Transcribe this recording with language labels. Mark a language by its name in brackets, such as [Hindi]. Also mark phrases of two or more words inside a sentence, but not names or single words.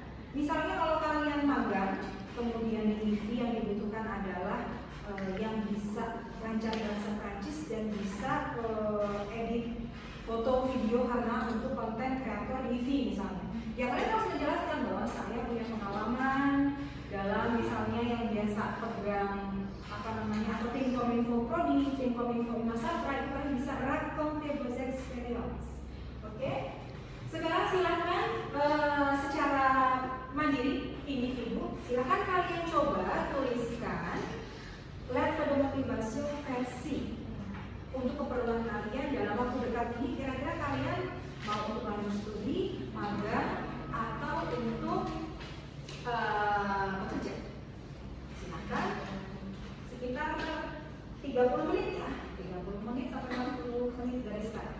[Indonesian] Misalnya kalau kalian magang, kemudian di TV yang dibutuhkan adalah yang bisa lancar bahasa Prancis dan bisa edit foto video karena untuk konten kreator TV misalnya. Ya kalian harus menjelaskan bahwa saya punya pengalaman dalam misalnya yang biasa pegang atau tim Kominfo Prodi, tim Kominfo Imasatra, itu kalian bisa [French] raconter vos expériences. [Indonesian] Oke? Sekarang silakan secara mandiri individu, silakan kalian coba tuliskan [French] lettre de motivation [Indonesian] versi untuk keperluan kalian dalam waktu dekat ini. Kira-kira kalian mau untuk lanjut studi, magang, atau untuk bekerja? Silakan sekitar 30 menit ya, 30 menit sampai 60 menit dari sekarang.